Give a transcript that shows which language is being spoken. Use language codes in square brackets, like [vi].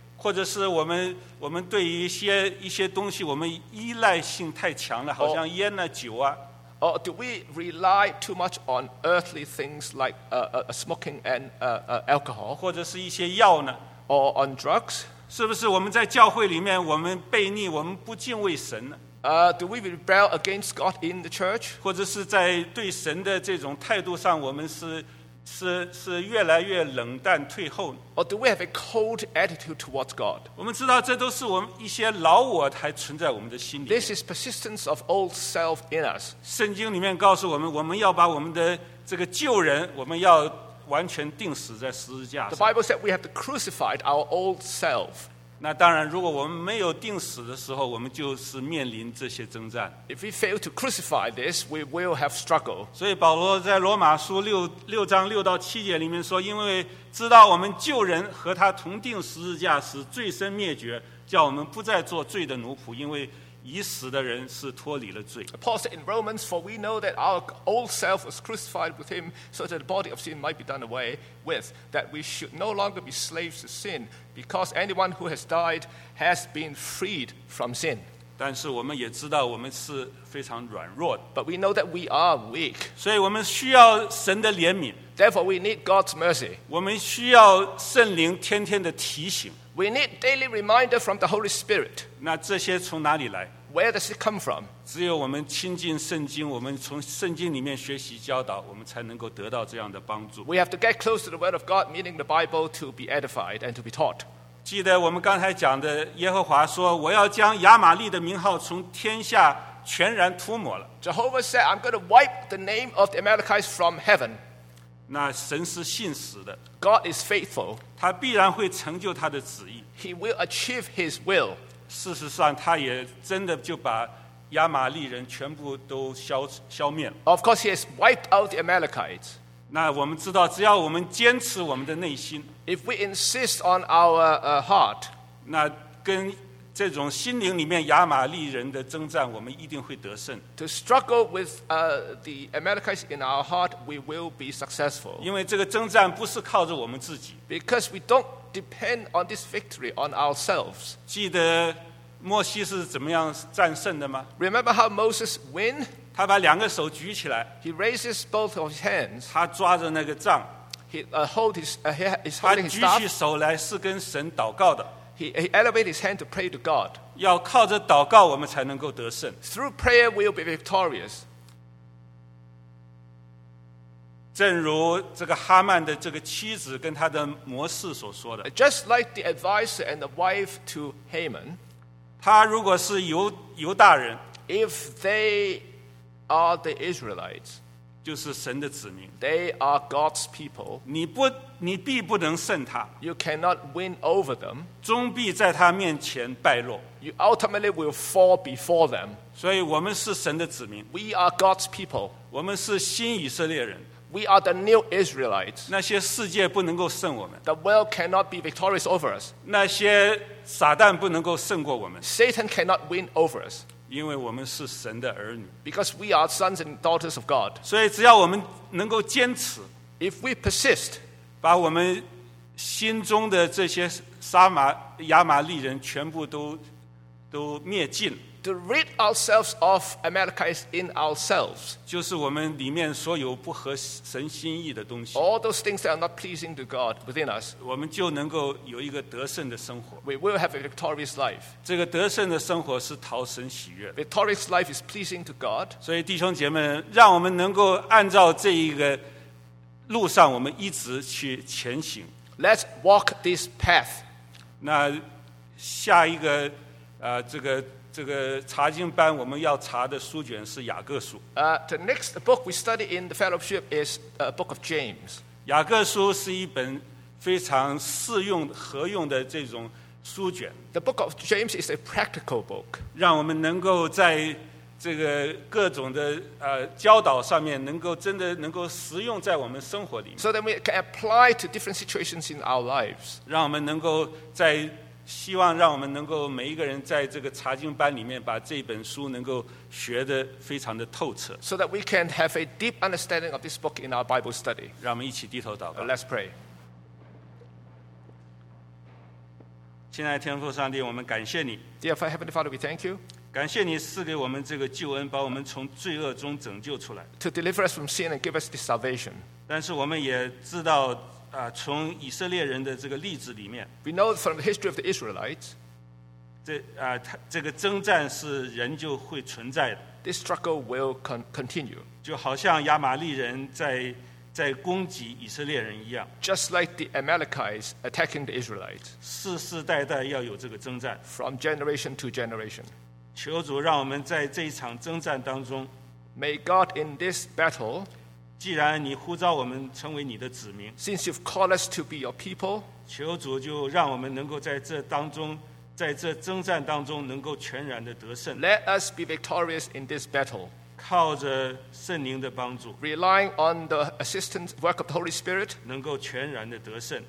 [zh] 或者是我们对于一些东西，我们依赖性太强了，好像烟啊、酒啊。 [en] Or do we rely too much on earthly things like smoking and alcohol? [zh] 或者是一些药呢 [en] ？Or on drugs? [zh] 是不是我们在教会里面，我们悖逆，我们不敬畏神呢 [en] ？Do we rebel against God in the church? [zh] 或者是在对神的这种态度上，我们是越来越冷淡退后 [en] ？Or do we have a cold attitude towards God? [zh] 我们知道这都是我们一些老我还存在我们的心里。 [en] This is persistence of old self in us. [zh] 圣经里面告诉我们，我们要把我们的这个旧人，我们要完全钉死在十字架上。 [en] The Bible said we have to crucify our old self. [zh] 那当然，如果我们没有钉死的时候，我们就是面临这些征战。 [en] If we fail to crucify this, we will have struggle. [zh] 所以保罗在罗马书六章六到七节里面说，因为知道我们旧人和他同钉十字架，使罪身灭绝，叫我们不再做罪的奴仆，因为已死的人是脱离了罪。 [en] Paul said in Romans, for we know that our old self was crucified with him, so that the body of sin might be done away with, that we should no longer be slaves to sin, because anyone who has died has been freed from sin. [zh] 但是我们也知道我们是非常软弱的。 [en] But we know that we are weak. [zh] 所以我们需要神的怜悯。 [en] Therefore, we need God's mercy. [zh] 我们需要圣灵天天的提醒。 [en] We need daily reminder from the Holy Spirit. [zh] 那这些从哪里来？ [en] Where does it come from? [zh] 只有我们亲近圣经，我们从圣经里面学习教导，我们才能够得到这样的帮助。 [en] We have to get close to the Word of God, meaning the Bible, to be edified and to be taught. [zh] 记得我们刚才讲的，耶和华说，我要将亚玛利的名号从天下全然涂抹了。 [en] Jehovah said, I'm going to wipe the name of the Amalekites from heaven. [zh] 那神是信实的 [en] God is faithful. [zh] 他必然会成就他的旨意 [en] He will achieve his will. [zh] 事实上他也真的就把亚玛利人全部都 消灭了 [en] Of course he has wiped out the Amalekites. [zh] 那我们知道只要我们坚持我们的内心 [en] If we insist on our heart. [zh] 那跟这种心灵里面亚玛利人的征战我们一定会得胜 [en] To struggle with the Amalekites in our heart we will be successful [zh] 因为这个征战不是靠着我们自己 [en] Because we don't depend on this victory on ourselves [zh] 记得摩西是怎么样战胜的吗 [en] Remember how Moses win [zh] 他把两个手举起来 [en] He raises both of his hands [zh] 他抓着那个杖 [en] He holding his staff [zh] 他举起手来是跟神祷告的 [en] He elevated his hand to pray to God. [zh] 要靠着祷告我们才能够得胜。 [en] Through prayer we will be victorious. [zh] 正如这个哈曼的这个妻子跟他的谋士所说的。 [en] Just like the advisor and the wife to Haman. [zh] 他如果是犹大人。 [en] If they are the Israelites. [zh] 就是神的子民。 [en] They are God's people. [zh] 你必不能胜他 [en] You cannot win over them [zh] 终必在他面前败落 [en] You ultimately will fall before them [zh] 所以我们是神的子民 [en] We are God's people [zh] 我们是新以色列人 [en] We are the new Israelites [zh] 那些世界不能够胜我们 [en] The world cannot be victorious over us [zh] 那些撒旦不能够胜过我们 [en] Satan cannot win over us [zh] 因为我们是神的儿女 [en] Because we are sons and daughters of God [zh] 所以只要我们能够坚持 [en] If we persist [zh] 把我们心中的这些亚玛利人全部都灭尽 [en] To rid ourselves of Amalekites in ourselves [zh] 就是我们里面所有不合神心意的东西 [en] All those things that are not pleasing to God within us [zh] 我们就能够有一个得胜的生活 [en] We will have a victorious life [zh] 这个得胜的生活是讨神喜悦 [en] Victorious life is pleasing to God [zh] 所以弟兄姐妹让我们能够按照这一个路上我们一直去前行 [en] Let's walk this path [zh] 那下一个、这个查经班我们要查的书卷是雅各书 [en] The next book we study in the fellowship is a book of James [zh] 雅各书是一本非常适用合用的这种书卷 [en] The book of James is a practical book [zh] 让我们能够在这个各种的教导上面能够真的能够实用在我们生活里面 [en] So that we can apply to different situations in our lives [zh] 让我们能够在希望让我们能够每一个人在这个查经班里面把这本书能够学得非常的透彻 [en] So that we can have a deep understanding of this book in our Bible study [zh] 让我们一起低头祷告 [en] Let's pray [zh] 亲爱的天父上帝我们感谢你 [en] Dear Heavenly Father we thank you [zh] 感谢你赐给我们这个救恩把我们从罪恶中拯救出来 [en] To deliver us from sin and give us this salvation [zh] 但是我们也知道、从以色列人的这个例子里面 [en] We know from the history of the Israelites [zh] 这个征战是仍旧会存在的 [en] This struggle will continue [zh] 就好像亚玛利人在攻击以色列人一样 [en] Just like the Amalekites attacking the Israelites [zh] 世世代代要有这个征战 [en] From generation to generation [zh] 求主让我们在这一场征战当中 [en] May God in this battle [zh] 既然你呼召我们成为你的子民 [en] Since you've called us to be your people [zh] 求主就让我们能够在这当中在这征战当中能够全然的得胜 [en] Let us be victorious in this battle [zh] 靠着圣灵的帮助 [en] Relying on the assistance work of the Holy Spirit [zh] 能够全然的得胜